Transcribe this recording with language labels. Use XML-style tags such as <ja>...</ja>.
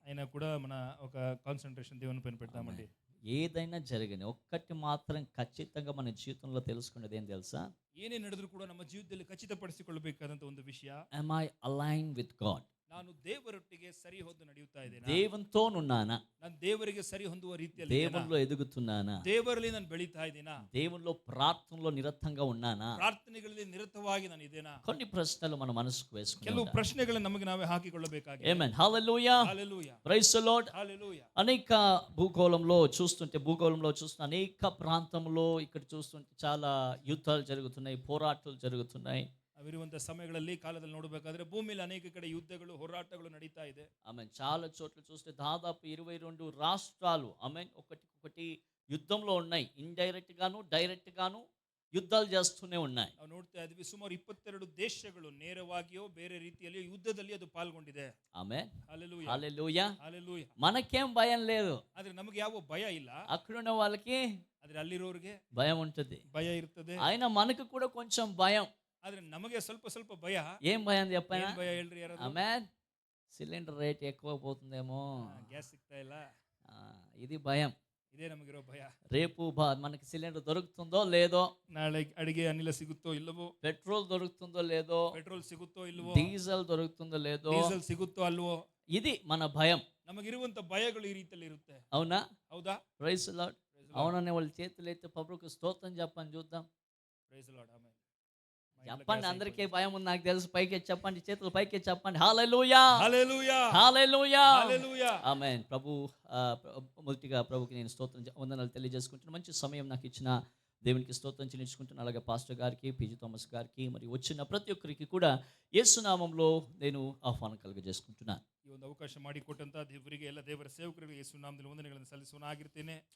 <te>అయినా కూడా మన ఒక కాన్సంట్రేషన్ దేవుని పైన పెడతామండి. ఏదైనా జరగని ఒక్కటి మాత్రం ఖచ్చితంగా మన జీవితంలో తెలుసుకునేది ఏం తెలుసా?</te> <kn>ಏನೇ ನಡೆದರೂ ಕೂಡ ನಮ್ಮ ಜೀವಿತದಲ್ಲಿ ಖಚಿತಪಡಿಸಿಕೊಳ್ಳಬೇಕಾದಂತ ಒಂದು ವಿಷಯ,</kn> <en>am I aligned with God?</en> <kn>ನಾನು ದೇವರೊಟ್ಟಿಗೆ ಸರಿ ಹೊಂದು ನಡೆಯುತ್ತಾ ಇದ್ದೇನೆ,</kn> <te>దేవునితోనున్నానా,</te> <kn>ನಾನು ದೇವರಿಗೆ ಸರಿ ಹೊಂದುವ ರೀತಿಯಲ್ಲಿ</kn> <te>దేవునిలో ఎదుగుతున్నానా,</te> <kn>ದೇವರಲ್ಲಿ ನಾನು ಬೆಳೀತಾ ಇದ್ದೀನಾ,</kn> <te>దేవునిలో ప్రార్థనలో నిరతంగా ఉన్నానా,</te> <kn>ಪ್ರಾರ್ಥನೆಗಳಲ್ಲಿ ನಿರತವಾಗಿ ನಾನು ಇದ್ದೇನಾ?</kn> <te>కొన్ని ప్రశ్నలు మన మనసుకు</te> <kn>ಕೆಲವು</kn> <te>వేసుకుందాం.</te> <kn>ಪ್ರಶ್ನೆಗಳನ್ನು ನಮಗೆ ನಾವೇ ಹಾಕಿಕೊಳ್ಳಬೇಕಾಗಿದೆ.</kn> <te>ఆమేన్, హల్లెలూయా, హల్లెలూయా,</te> <en>Praise the Lord.</en> <te>హల్లెలూయా. అనేక భూగోళంలో చూస్తున్న అనేక ప్రాంతంలో ఇక్కడ చూస్తుంటే చాలా యుద్ధాలు జరుగుతున్నాయి, పోరాటాలు జరుగుతున్నాయి.</te> <kn>ಅವಿರುವಂತಹ ಸಮಯಗಳಲ್ಲಿ ಕಾಲದಲ್ಲಿ ನೋಡಬೇಕಾದ್ರೆ ಭೂಮಿಯಲ್ಲಿ ಅನೇಕ ಕಡೆ ಯುದ್ಧಗಳು ಹೋರಾಟಗಳು ನಡೀತಾ ಇದೆ.</kn> <te>ఆమె చాలా చోట్ల చూస్తే దాదాపు 22 రాష్ట్రాలు ఆమె ఒకటి యుద్ధంలో ఉన్నాయి. ఇండైరెక్ట్ గాను డైరెక్ట్ గాను యుద్ధాలు చేస్తూనే ఉన్నాయి.</te> <kn>ನಾವು ನೋಡ್ತಾ ಇದ್ವಿ ಸುಮಾರು 22 ದೇಶಗಳು ನೇರವಾಗಿಯೋ ಬೇರೆ ರೀತಿಯಲ್ಲಿ ಯುದ್ಧದಲ್ಲಿ ಅದು ಪಾಲ್ಗೊಂಡಿದೆ.</kn> <te>ఆమేన్, హల్లెలూయా, హల్లెలూయా. హల్లెలూయా. మనకేం భయం లేదు,</te> <kn>ಆದ್ರೆ ನಮಗೆ ಯಾವ ಭಯ ಇಲ್ಲ,</kn> <te>అక్కడున్న వాళ్ళకి</te> <kn>ಆದ್ರೆ ಅಲ್ಲಿರೋರಿಗೆ</kn> <te>భయం ఉంటుంది.</te> <kn>ಭಯ ಇರ್ತದೆ.</kn> <te>ఆయన మనకు కూడా కొంచెం భయం.</te> <kn>ಆದ್ರೆ ನಮಗೆ ಸ್ವಲ್ಪ ಸ್ವಲ್ಪ ಭಯ.</kn> <te>ఏం భయం చెప్పైనా?</te> <kn>ಏನ್ ಭಯ ಹೇಳ್ರಿ ಯಾರಾದ್ರೂ?</kn> <te>ఆమేన్, సిలిండర్ రేట్ ఎక్కువ పోతుందేమో,</te> <kn>ಗ್ಯಾಸ್ ಸಿಗ್ತಾ ಇಲ್ಲ,</kn> <te>ఇది భయం.</te> <kn>ಇದೇ ನಮಗಿರೋ ಭಯ.</kn> <te>రేపు మనకి సిలిండర్ దొరుకుతుందో లేదో,</te> <kn>ನಾಳೆ ಅಡಿಗೆ ಅನಿಲ ಸಿಗುತ್ತೋ ಇಲ್ಲವೋ,</kn> <te>పెట్రోల్ దొరుకుతుందో లేదో,</te> <kn>ಪೆಟ್ರೋಲ್ ಸಿಗುತ್ತೋ ಇಲ್ವೋ,</kn> <te>డీజిల్ దొరుకుతుందో లేదో,</te> <kn>ಡೀಸೆಲ್ ಸಿಗುತ್ತೋ ಅಲ್ವೋ,</kn> <te>ఇది మన భయం.</te> <kn>ನಮಗಿರುವಂತ ಭಯಗಳು ಈ ರೀತಿಯಲ್ಲಿ ಇರುತ್ತೆ.</kn> <te>అవునా?</te> <kn>ಹೌದಾ?</kn> <en>Praise the Lord.</en> <te>అవుననే వాళ్ళు చేతులు ఎత్తి ప్రభువుకు స్తోత్రం చెప్పండి చూద్దాం.</te> <en>Praise the Lord. Amen.</en> <te>చెప్పండి, అందరికీ భయం ఉంది నాకు తెలుసు. పైకి చెప్పండి, చేతులు పైకి చెప్పండి. హల్లెలూయా, హల్లెలూయా, హల్లెలూయా, హల్లెలూయా. ఆమేన్. మొదటిగా ప్రభువుకి నేను వందనాలు తెలియజేసుకుంటున్నాను. మంచి సమయం నాకు ఇచ్చిన దేవునికి స్తోత్రం చెల్లించుకుంటున్నాను. అలాగే పాస్టర్ గారికి, పిజి థామస్ గారికి, మరి వచ్చిన ప్రతి ఒక్కరికి కూడా యేసునామంలో నేను ఆహ్వానం కలుగజేసుకుంటున్నాను.</te> <kn>ಈ ಒಂದು ಅವಕಾಶ ಮಾಡಿಕೊಟ್ಟಂತ ದೇವರಿಗೆ ಎಲ್ಲ ದೇವರ ಸೇವಕರಿಗೆ ಯೇಸು ನಾಮದಲ್ಲಿ ವಂದನೆಗಳನ್ನು ಸಲ್ಲಿಸುವನಾಗಿರ್ತೇನೆ.</kn>